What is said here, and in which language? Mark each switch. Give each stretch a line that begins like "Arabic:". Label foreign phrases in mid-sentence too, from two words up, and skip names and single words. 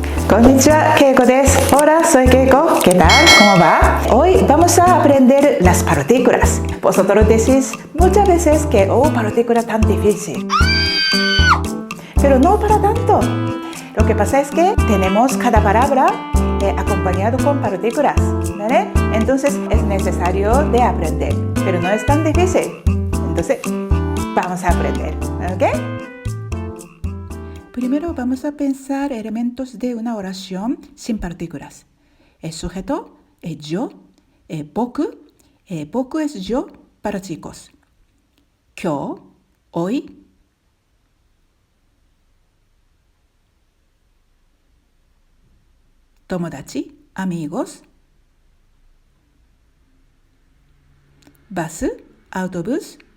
Japanese: こんにちは、Keiko です.
Spanish: Hola, soy Keiko. ¿Qué tal? ¿Cómo va? Hoy vamos a aprender las partículas. Vosotros decís muchas veces que, partícula tan difícil. Pero no para tanto. Lo que pasa es que tenemos cada palabra acompañado con partículas, ¿vale? Entonces es necesario de aprender, pero no es tan difícil. Entonces, vamos a aprender, ¿ok? Primero vamos a pensar elementos de una oración sin partículas. El sujeto es yo, boku. Boku es yo para chicos. Kyo, hoy. Tomodachi, amigos. Bus, autobús.